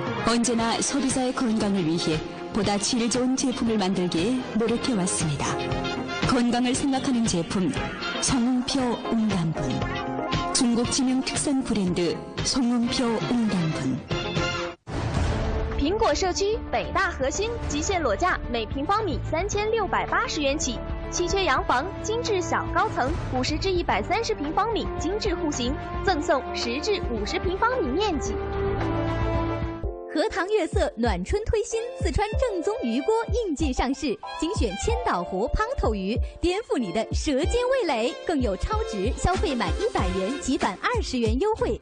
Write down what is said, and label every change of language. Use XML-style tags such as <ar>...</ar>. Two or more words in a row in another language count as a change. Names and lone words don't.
<ko>언제나 소비자의 건강을 위해 보다 질 좋은 제품을 만들기에 노력해왔습니다. 건강을 생각하는 제품 송웅표 웅단분. 중국 지명 특산 브랜드 송웅표 웅단분.</ko> <zh>苹果社区北大核心极限裸价每平方米3680元起，稀缺洋房精致小高层50至130平方米精致户型，赠送10至50平方米面积。荷塘月色暖春推新，四川正宗鱼锅应季上市，精选千岛湖胖头鱼，颠覆你的舌尖味蕾，更有超值消费满100元即返20元优惠。</zh>